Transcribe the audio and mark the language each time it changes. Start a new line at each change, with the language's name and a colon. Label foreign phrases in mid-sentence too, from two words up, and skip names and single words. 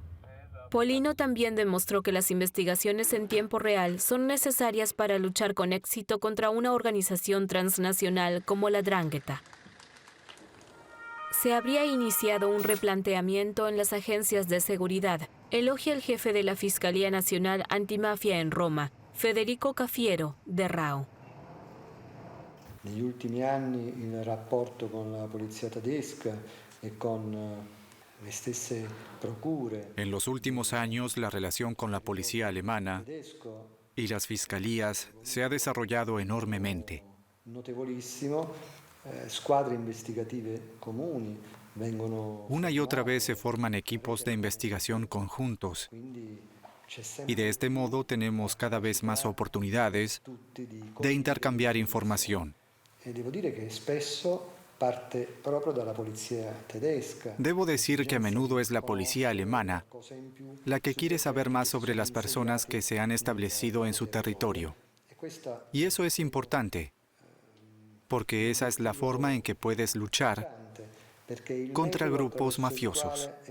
Spanish: Polino también demostró que las investigaciones en tiempo real son necesarias para luchar con éxito contra una organización transnacional como la 'Ndrangheta. Se habría iniciado un replanteamiento en las agencias de seguridad, elogia el jefe de la Fiscalía Nacional Antimafia en Roma, Federico Cafiero, de Rao.
Italian: Negli ultimi anni il rapporto con la polizia tedesca e con le stesse procure.
Spanish: En los últimos años, la relación con la policía alemana y las fiscalías se ha desarrollado enormemente.
Italian: Notevolissimo, squadre investigative comuni vengono.
Spanish: Una y otra vez se forman equipos de investigación conjuntos y de este modo tenemos cada vez más oportunidades de intercambiar información.
Italian: Devo dire che spesso parte proprio dalla polizia tedesca.
Spanish: Debo decir que a menudo es la policía alemana la que quiere saber más sobre las personas que se han establecido en su territorio. Y eso es importante, porque esa es la forma en que puedes luchar contra grupos mafiosos.